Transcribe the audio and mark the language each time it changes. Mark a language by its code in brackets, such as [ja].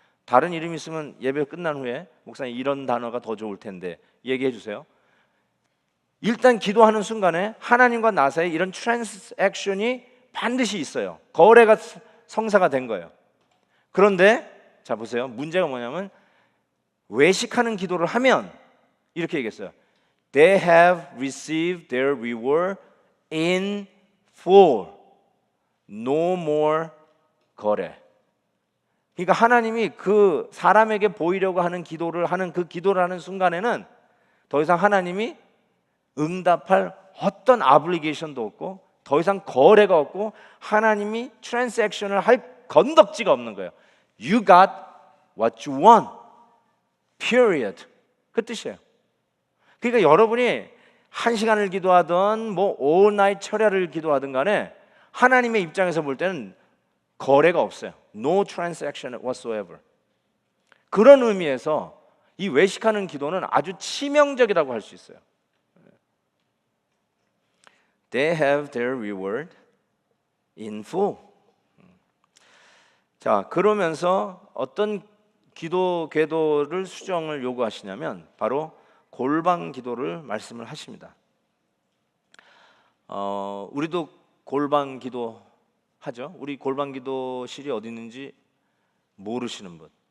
[ko] 다른 이름 있으면 예배 끝난 후에 목사님 이런 단어가 더 좋을 텐데 얘기해 주세요. 일단 기도하는 순간에 하나님과 나 사이에 이런 트랜스액션이 반드시 있어요. 거래가 성사가 된 거예요. 그런데 자 보세요. 문제가 뭐냐면 외식하는 기도를 하면 이렇게 얘기했어요. [en] They have received their reward in full. No more [ko] 거래. 그러니까 하나님이 그 사람에게 보이려고 하는 기도를 하는 그 기도를 하는 순간에는 더 이상 하나님이 응답할 어떤 아블리게이션도 없고 더 이상 거래가 없고 하나님이 트랜스액션을 할 건덕지가 없는 거예요. [en] You got what you want. Period. [ko] 그 뜻이에요. 그러니까 여러분이 1시간을 기도하든 뭐 all night 철야를 기도하든 간에 하나님의 입장에서 볼 때는 거래가 없어요. [en] No transaction whatsoever. [ko] 그런 의미에서 이 외식하는 기도는 아주 치명적이라고 할 수 있어요. [en] They have their reward in full. [ko] 자, 그러면서 어떤 기도 궤도를 수정을 요구하시냐면 바로 골방 기도를 말씀을 하십니다. 우리도 골방 기도 하죠. 우리 골방 기도실이 어디 있는지 모르시는 분,